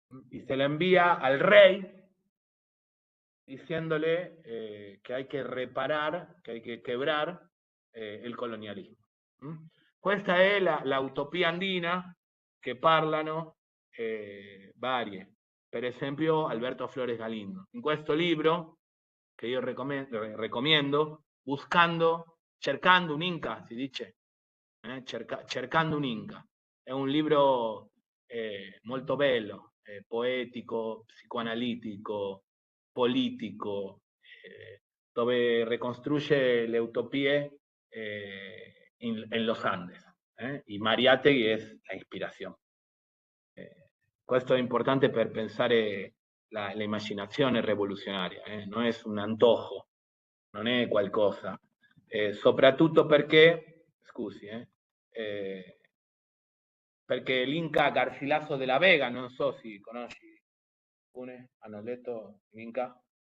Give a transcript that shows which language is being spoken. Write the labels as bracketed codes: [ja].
[es] Y se le envía al rey diciéndole que hay que reparar, que hay que quebrar il colonialismo. [it] Questa è la utopia andina che parlano varie. Per esempio Alberto Flores Galindo. In questo libro, che io recomiendo, cercando un Inca, si dice, cercando un Inca. È un libro molto bello, poetico, psicoanalitico, politico, dove ricostruisce le utopie en los Andes. [es] Y Mariátegui es la inspiración. [it] Questo è importante per pensare la immaginazione rivoluzionaria, non è un antojo, non è qualcosa. Soprattutto perché, scusi, perché l'Inca Garcilaso de la Vega, non so se conosci, hanno letto l'Inca?